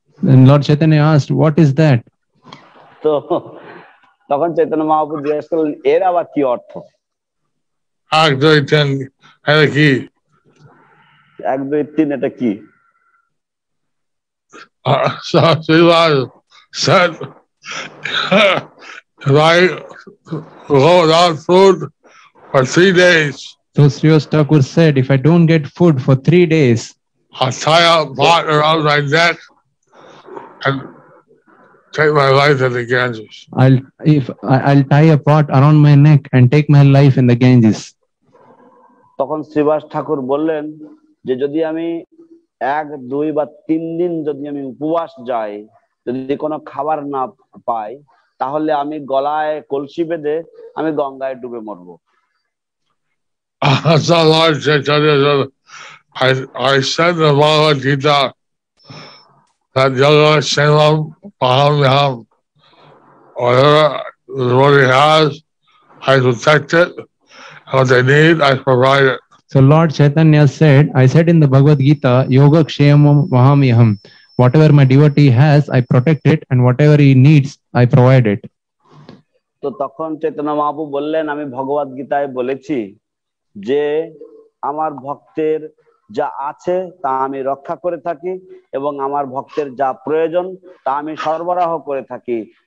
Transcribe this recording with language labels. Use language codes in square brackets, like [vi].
[en] And Lord Chaitanya asked, what is that? [bn] তো তখন চৈতন্য মহাপ্রভু জিজ্ঞেস করলেন, এর আবার কি অর্থ? 1, 2, 3, এটা কি? 1, 2, 3 এটা কি? [en] So Srivas said, if I go without food for 3 days, So Srivas Thakur said, if I don't get food for 3 days, I'll tie a pot around my neck and take my life in the Ganges. I'll tie a pot around my neck and take my life in the Ganges. [bn] তখন শ্রীবাস ঠাকুর বললেন যে যদি আমি 1, 2 বা 3 দিন যদি আমি উপবাস যাই, যদি কোনো খাবার না পাই, তাহলে আমি গলায় কলসি বেঁধে আমি গঙ্গায় ডুবে মরবো। [en] So Lord Chaitanya said, I said in the Bhagavad Gita that Yoga Sevam Pahamyam, whatever the devotee has, I protect it, and what they need, I provide it. So Lord Chaitanya said, I said in the Bhagavad Gita, Yoga Kshemam Vahamyaham. Whatever my devotee has, I protect it, and whatever he needs, I provide it. [bn] তো তখন চৈতন্য মহাপ্রভু বললেন, আমি ভগবদ গীতায় বলেছি যে আমার ভক্তের যা আছে তা আমি রক্ষা করে থাকি এবং আমার ভক্তের যা প্রয়োজন তা আমি সরবরাহ করে থাকি।